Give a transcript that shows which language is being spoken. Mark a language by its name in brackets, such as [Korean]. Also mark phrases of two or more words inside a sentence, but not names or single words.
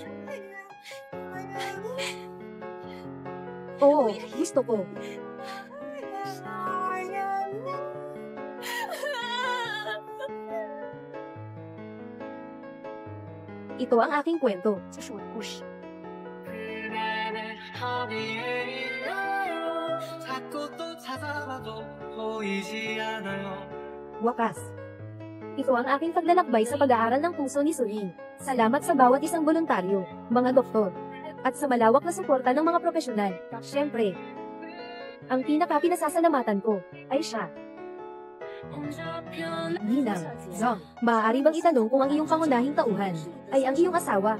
[Filipino] Oo, gusto ko. Ito ang aking kwento. [Chinese] 这是我的故事。 [Korean] 그날의 허리에 있나요? 자꾸 또 찾아봐도 보이지 않아요. [Filipino] Wakas. Ito ang aking paglalakbay sa pag-aaral ng puso ni Suling. Salamat sa bawat isang voluntaryo, mga doktor, at sa malawak na suporta ng mga profesional. Siyempre, ang pinaka-pinasasalamatan ko ay siya. Ninang, Zong, maaari bang itanong kung ang iyong pangunahing tauhan ay ang iyong asawa?